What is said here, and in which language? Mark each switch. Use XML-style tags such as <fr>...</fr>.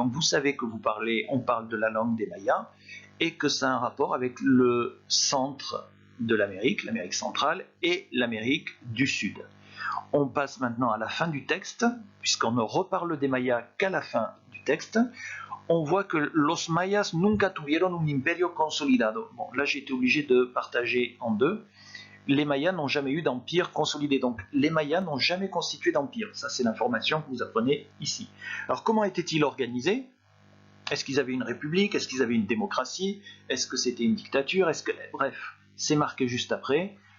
<fr>Donc vous savez que on parle de la langue des Mayas et que ça a un rapport avec le centre de l'Amérique centrale et l'Amérique du Sud. On passe maintenant à la fin du texte, puisqu'on ne reparle des Mayas qu'à la fin du texte. On voit que</fr> <es>los mayas nunca tuvieron un imperio consolidado.</es> <fr>Bon, là j'ai été obligé de partager en deux. Les Mayas n'ont jamais eu d'empire consolidé. Donc les Mayas n'ont jamais constitué d'empire. Ça c'est l'information que vous apprenez ici. Alors comment étaient-ils organisés? Est-ce qu'ils avaient une république? Est-ce qu'ils avaient une démocratie? Est-ce que c'était une dictature? Bref, c'est marqué juste après.</fr>